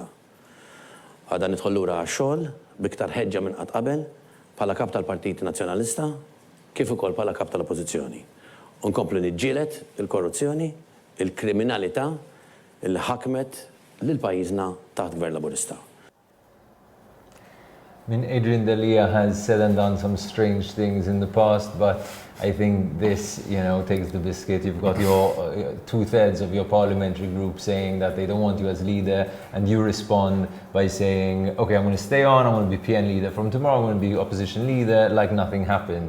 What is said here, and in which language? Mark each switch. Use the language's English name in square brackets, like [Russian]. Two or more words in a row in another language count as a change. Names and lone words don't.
[Maltese] Għada nidħol lura għax-xogħol biktar ħeġġa minn qatt qabel bħala kap tal-Partit Nazzjonalista kif ukoll bħala kap tal-Oppożizzjoni. U nkomplu niġġieled il-korruzzjoni, il-kriminalità li ħakmet lil pajjiżna taħt gvern laburista. [English] I mean, Adrian Delia has said and done some strange things in the past, but I think this, takes the biscuit. You've got your 2/3 of your parliamentary group saying that they don't want you as leader, and you respond by saying, okay, I'm going to stay on, I'm going to be PN leader from tomorrow, I'm going to be opposition leader, like nothing happened.